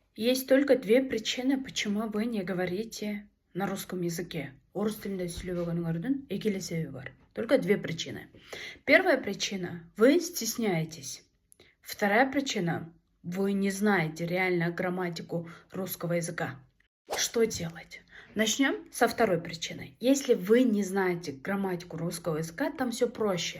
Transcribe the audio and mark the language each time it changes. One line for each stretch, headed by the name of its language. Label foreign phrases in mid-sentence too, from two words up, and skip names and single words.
Russian: Есть только две причины, почему вы не говорите на русском языке.
Kazakh: Орыс тілінде сөйлебегеніңіздің екілі себебі бар.
Russian: Только две причины. Первая причина – вы стесняетесь. Вторая причина – вы не знаете реально грамматику русского языка. Что делать? Начнем со второй причины. Если вы не знаете грамматику русского языка, там все проще.